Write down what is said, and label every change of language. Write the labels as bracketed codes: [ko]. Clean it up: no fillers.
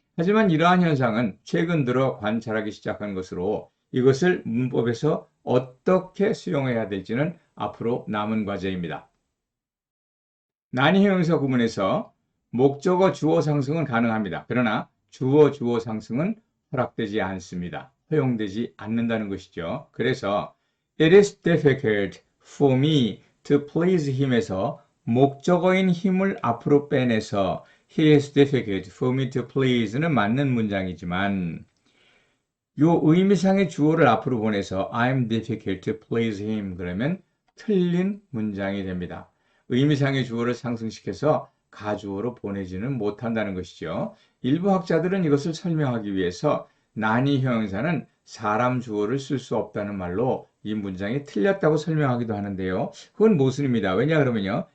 [ko] 하지만 이러한 현상은 최근 들어 관찰하기 시작한 것으로 이것을 문법에서 어떻게 수용해야 될지는 앞으로 남은 과제입니다. 난이 형용사 구문에서 목적어, 주어 상승은 가능합니다. 그러나 주어, 주어 상승은 허락되지 않습니다. 허용되지 않는다는 것이죠. 그래서 [en] It is difficult for me to please him [ko] 에서 목적어인 힘을 앞으로 빼내서 [en] He is difficult for me to please [ko] 는 맞는 문장이지만 요 의미상의 주어를 앞으로 보내서 [en] I'm difficult to please him [ko] 그러면 틀린 문장이 됩니다. 의미상의 주어를 상승시켜서 가주어로 보내지는 못한다는 것이죠. 일부 학자들은 이것을 설명하기 위해서 난이 형용사는 사람 주어를 쓸 수 없다는 말로 이 문장이 틀렸다고 설명하기도 하는데요. 그건 모순입니다. 왜냐 그러면요.